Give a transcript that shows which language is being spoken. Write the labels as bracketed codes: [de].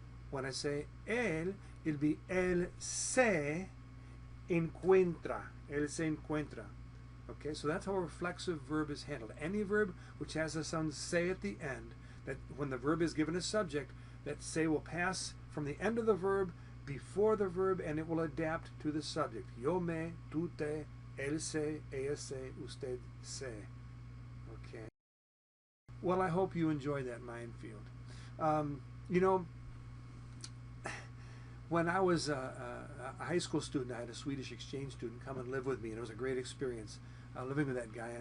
[en] When I say él, it'll be él se encuentra. [es] Él se encuentra. [en] Okay, so that's how a reflexive verb is handled. Any verb which has the sound se at the end, that when the verb is given a subject, that se will pass from the end of the verb before the verb and it will adapt to the subject. [es] Yo me, tú te, él se, ella se, usted se. [en] Okay. Well, I hope you enjoyed that minefield. You know, when I was a high school student, I had a Swedish exchange student come and live with me, and it was a great experience living with that guy.